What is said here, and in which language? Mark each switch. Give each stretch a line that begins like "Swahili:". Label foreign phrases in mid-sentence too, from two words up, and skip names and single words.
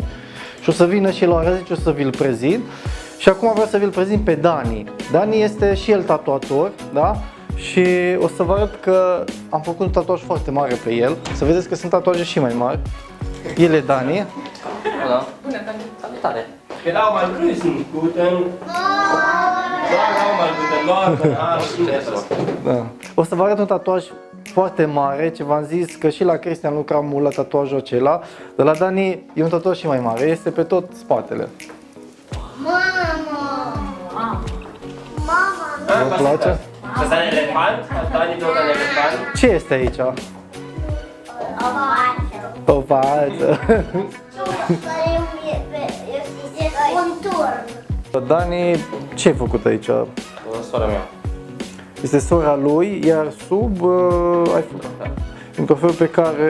Romanian: Și o să vină și la ora 10, o să vi-l prezint. Și acum vreau să vi-l prezint pe Dani. Dani este și el tatuator, da? Și o să vă arăt că am făcut un tatuaj foarte mare pe el. Să vedeți că sunt tatuaje și mai mari. El e Dani. Da. Bună, salutare.
German: Genau mal grüßen. Guten Morgen,
Romanian: Da. O să vă arăt un tatuaj foarte mare, ce v-am zis că și la Cristian lucram mult la tatuajul acela, dar la Dani e un tatuaj și mai mare, este pe tot spatele. Mama! Vă place?
German: Das ist ein Elefant. Hat Dani dort ein Elefant?
Romanian: Ce este aici? O față. Un turn. Dani, ce ai făcut aici? Sora mea. Este sora lui, iar sub ai făcut un trofeu pe care